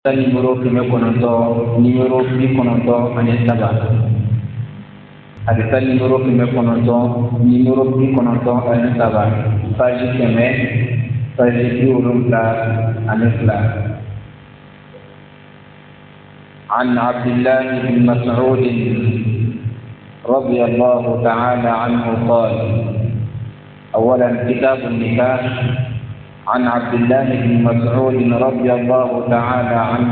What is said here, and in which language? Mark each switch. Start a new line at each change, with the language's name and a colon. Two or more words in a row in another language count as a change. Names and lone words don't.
Bambara: numéro kɛmɛ kɔnɔntɔn numéro bi kɔnɔntɔn ani saba a bɛ taa numéro kɛmɛ kɔnɔntɔn numéro bi kɔnɔntɔn ani saba page kɛmɛ page bi wolonwula ani fila.
Arabic: عن عبد الله بن مسعود رضي الله تعالى عنه قال: أولا كتاب النكاح. عن عبد الله بن مسعود رضي الله تعالى عنه